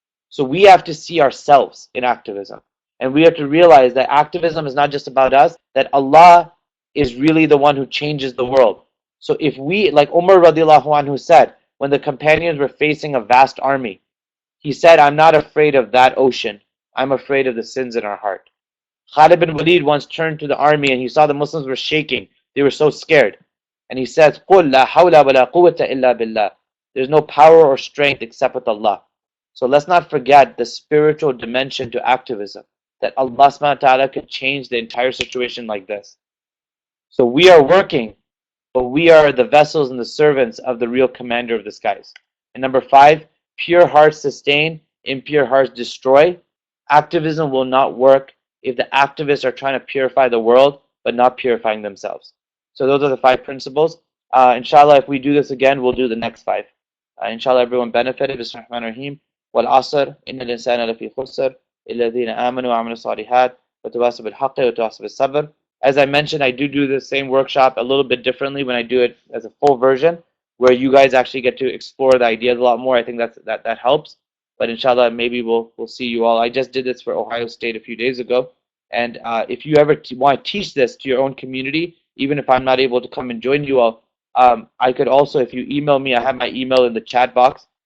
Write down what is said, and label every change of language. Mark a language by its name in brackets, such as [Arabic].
[English] So we have to see ourselves in activism. And we have to realize that activism is not just about us, that Allah is really the one who changes the world. So if we, like Umar radiallahu anhu said, when the companions were facing a vast army, he said, I'm not afraid of that ocean. I'm afraid of the sins in our heart. Khalid bin Walid once turned to the army and he saw the Muslims were shaking. They were so scared. And he says, [Arabic] قُلْ لَا حَوْلَ وَلَا قُوَّةَ إِلَّا بِاللَّهِ. [English] There's no power or strength except with Allah. So let's not forget the spiritual dimension to activism, that Allah subhanahu wa ta'ala could change the entire situation like this. So we are working, but we are the vessels and the servants of the real commander of the skies. And number 5, pure hearts sustain, impure hearts destroy. Activism will not work if the activists are trying to purify the world, but not purifying themselves. So those are the 5 principles. Inshallah, if we do this again, we'll do the next 5. Inshallah, everyone benefited. Bismillahirrahmanirrahim. [Arabic] والعصر إن الإنسان لفي خسر إلا الذين آمنوا وعملوا الصالحات وتواصوا بالحق وتواصوا بالصبر. [English] As I mentioned, I do the same workshop a little bit differently when I do it as a full version, where you guys actually get to explore the ideas a lot more. I think that helps. But inshallah, maybe we'll see you all. I just did this for Ohio State a few days ago, and if you ever want to teach this to your own community, even if I'm not able to come and join you all, I could also, if you email me, I have my email in the chat box.